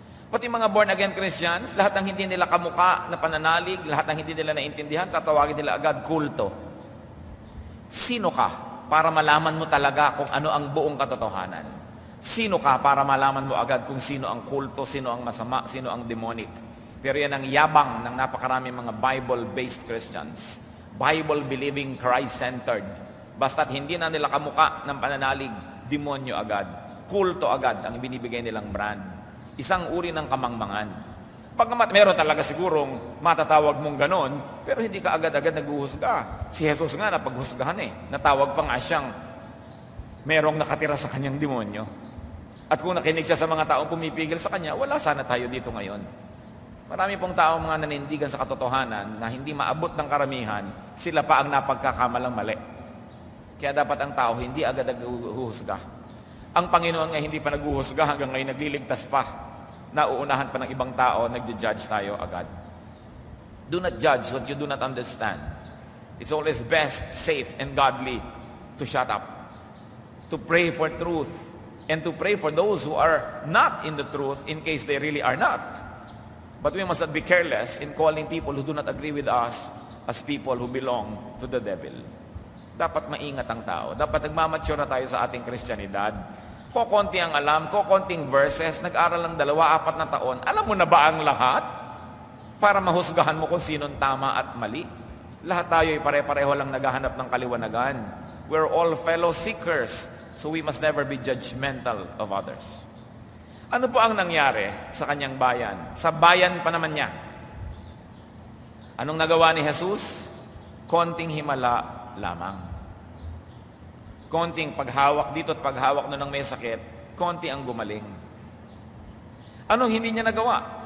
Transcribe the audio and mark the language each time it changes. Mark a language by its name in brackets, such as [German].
[Filipino] Pati mga born-again Christians, lahat ng hindi nila kamuka na pananalig, lahat ng hindi nila naintindihan, tatawagin nila agad kulto. Sino ka para malaman mo talaga kung ano ang buong katotohanan? Sino ka para malaman mo agad kung sino ang kulto, sino ang masama, sino ang demonic? Pero yan ang yabang ng napakaraming mga Bible-based Christians. Bible-believing, Christ-centered. Basta't hindi na nila kamuka ng pananalig, demonyo agad. Kulto agad ang binibigay nilang brand. Isang uri ng kamangmangan. Pagkamat meron talaga sigurong matatawag mong ganon, pero hindi ka agad-agad naghuhusga. Si Jesus nga napaghusgahan Natawag pa nga siyang merong nakatira sa kanyang demonyo. At kung nakinig siya sa mga taong pumipigil sa kanya, wala sana tayo dito ngayon. Marami pong taong mga nanindigan sa katotohanan na hindi maabot ng karamihan, sila pa ang napagkakamalang mali. Kaya dapat ang tao hindi agad naghuhusga. Ang Panginoon nga hindi pa naghuhusga hanggang ngayon nagliligtas pa. Nauunahan pa ng ibang tao, nagja-judge tayo agad. [English] Do not judge what you do not understand. It's always best, safe, and godly to shut up. To pray for truth. And to pray for those who are not in the truth in case they really are not. But we must not be careless in calling people who do not agree with us as people who belong to the devil. [Filipino] Dapat maingat ang tao. Dapat nagmamature na tayo sa ating Kristyanidad. Kokonti ang alam, kokonting verses, nag-aral ng 2-4 na taon. Alam mo na ba ang lahat? Para mahusgahan mo kung sinong tama at mali. Lahat tayo ay pare-pareho lang naghahanap ng kaliwanagan. [English] We're all fellow seekers, so we must never be judgmental of others. [Filipino] Ano po ang nangyari sa kanyang bayan? Sa bayan pa naman niya. Anong nagawa ni Jesus? Konting himala lamang. Konting paghawak dito at paghawak na ng may sakit, konti ang gumaling. Anong hindi niya nagawa?